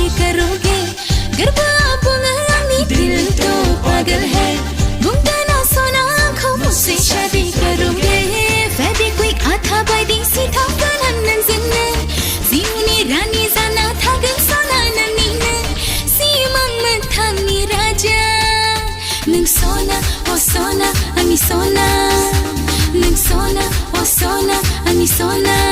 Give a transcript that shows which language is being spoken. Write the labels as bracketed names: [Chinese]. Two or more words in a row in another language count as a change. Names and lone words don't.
[Bodo] करोगे गरबा बुङो आंनि [Hindi] दिल तो पागल है [Bodo] बुंदो ना सोना आंखौ [Hindi] मुझसे शादी करोगे [Bodo] फेबिक्विक आथा बायदि सिथाबगोन आं नोंजोंनो जिउनि रानि जाना थागोन सना नोंनिनो सिमां मोगथांनि राजा नों सना अ सना आंनि सना नों सना अ सना आंनि सना